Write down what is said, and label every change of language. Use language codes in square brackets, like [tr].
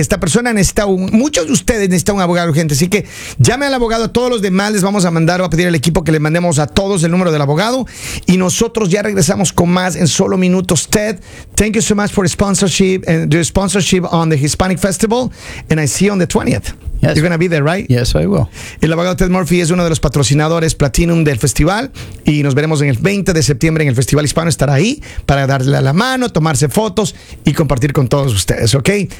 [es] Esta persona necesita muchos de ustedes necesitan un abogado urgente. Así que llame al abogado. A todos los demás les vamos a mandar o a pedir al equipo que le mandemos a todos el número del abogado. Y nosotros ya regresamos con más en solo minutos. [en] Ted, thank you so much for sponsorship and your sponsorship on the Hispanic Festival. And I see you on the 20th. Yes. You're going to be there, right? Yes, I will. [es] El abogado Ted Murphy es uno de los patrocinadores Platinum del festival, y nos veremos en el 20 de septiembre en el Festival Hispano. Estará ahí para darle la mano, tomarse fotos y compartir con todos ustedes, ¿ok?